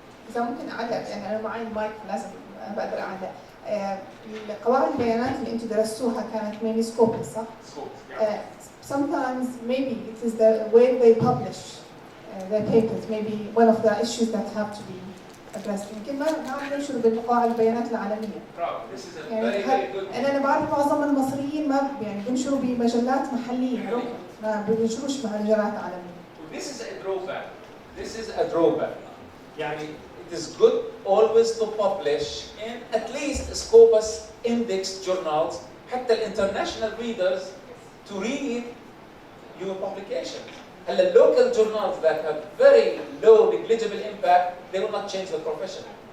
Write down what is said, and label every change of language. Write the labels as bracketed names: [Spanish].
[Arabic] إذا ممكن أعلق، يعني أنا معي المايك لازم بقدر أعلق. قواعد البيانات اللي أنتم درستوها كانت [English] mainly scopus، صح؟ Sometimes maybe it is the way they publish their papers, maybe one of the issues that have to be addressed. [Arabic] يمكن ما عم ننشر بقواعد البيانات العالمية. يعني أنا بعرف معظم المصريين ما يعني بينشروا بمجلات محلية، ما بينشروش بمجلات عالمية. [English] This is a drawback. This is a drawback. يعني it is good always to publish in at least Scopus index journals حتى international readers to read your publication. And the local journals that have very low negligible impact, they will not change the profession.